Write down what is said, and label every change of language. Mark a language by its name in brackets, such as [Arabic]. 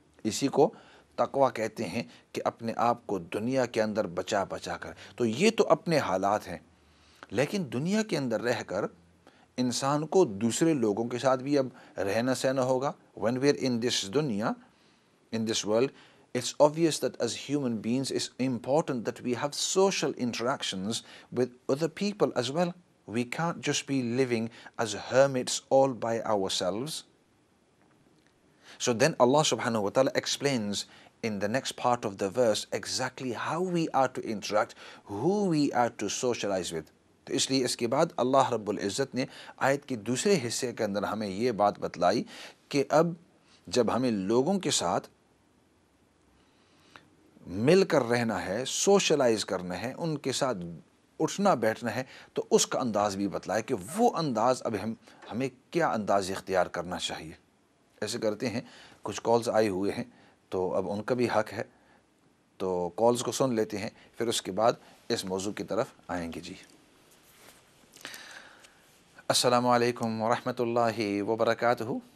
[Urdu] اسی کو تقوی کہتے ہیں کہ اپنے آپ کو دنیا کے اندر بچا کر۔ تو یہ تو اپنے حالات ہیں، لیکن دنیا کے اندر رہ کر انسان کو دوسرے لوگوں کے ساتھ بھی اب رہنا سہنا ہوگا۔ [English] when we are in this dunya, in this world, it's obvious that as human beings it's important that we have social interactions with other people as well. We can't just be living as hermits all by ourselves. So then Allah subhanahu wa ta'ala explains in the next part of the verse exactly how we are to interact, who we are to socialize with. [Urdu] تو اس لیے اس کے بعد اللہ رب العزت نے آیت کے دوسرے حصے کے اندر ہمیں یہ بات بتلائی کہ اب جب ہمیں لوگوں کے ساتھ مل کر رہنا ہے، سوشلائز کرنا ہے، ان کے ساتھ اٹھنا بیٹھنا ہے، تو اس کا انداز بھی بتلایا کہ وہ انداز اب ہمیں کیا انداز اختیار کرنا چاہیے۔ ایسے کرتے ہیں، کچھ کالز آئے ہوئے ہیں تو اب ان کا بھی حق ہے، تو کالز کو سن لیتے ہیں، پھر اس کے بعد اس موضوع کی طرف آئیں گے۔ جی السلام علیکم ورحمۃ اللہ وبرکاتہ۔